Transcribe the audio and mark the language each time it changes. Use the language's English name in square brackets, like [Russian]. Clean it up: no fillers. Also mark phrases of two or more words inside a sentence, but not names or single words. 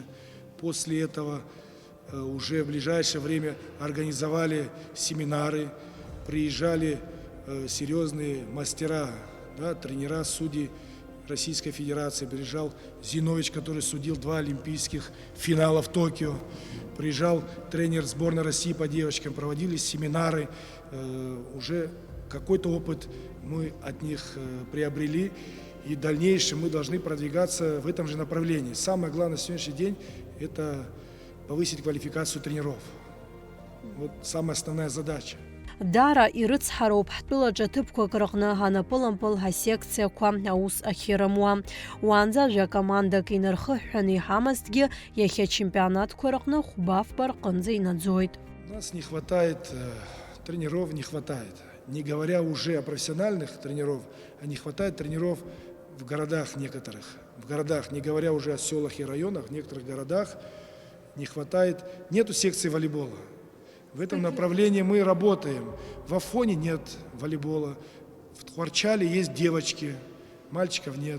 [Russian] После этого уже в ближайшее время организовали семинары, приезжали серьезные мастера, да, тренера, судьи, Российской Федерации, приезжал Зинович, который судил 2 олимпийских финала в Токио, приезжал тренер сборной России по девочкам, проводились семинары, уже какой-то опыт мы от них приобрели, и в дальнейшем мы должны продвигаться в этом же направлении. Самое главное на сегодняшний день – это повысить квалификацию тренеров. Вот самая основная задача. [Abkhazian] Дара ирыцҳароуп ҳтәылаҿ аҭыԥқәак рҟны ҳанапылампыл ҳасекциақәа аус ахьырымуа. Уаанӡа жәакомандак инархыҳәҳәаны иҳамазҭгьы иахьа ачемпионатқәа рҟны хәба-фба рҟынӡа инаӡоит. [Russian] У нас не хватает тренеров, не хватает. Не говоря уже о профессиональных тренеров, а не хватает тренеров в городах некоторых. В городах, не говоря уже о селах и районах, в некоторых городах не хватает, нету секции волейбола. В этом направлении мы работаем. В Афоне нет волейбола, в Тхуарчале есть девочки, мальчиков нет.